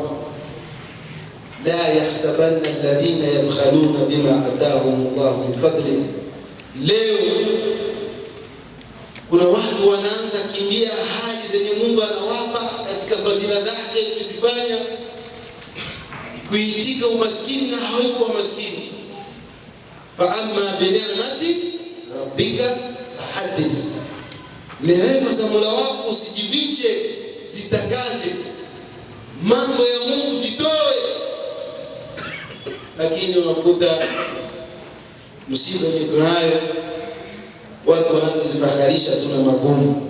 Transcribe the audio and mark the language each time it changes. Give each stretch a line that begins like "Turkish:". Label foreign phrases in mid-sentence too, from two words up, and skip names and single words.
Arabic: لا يحسبن الذين يبخلون بما آتاهم الله من فضل.
Swahili: Leo kuna watu wanaanza kimbia hali zenye Mungu anawapa katika fadhila zake, kufanya kuitika umaskini na hauko maskini.
Arabic: فأما بنعمة ربك فحدث.
Swahili: Neema za Mola wako usijifiche, zitangaze. Mambo ya Mungu jitoe. Lakini unakuta msiba ni tunayo, watu wanaanza kujifakharisha tuna magumu.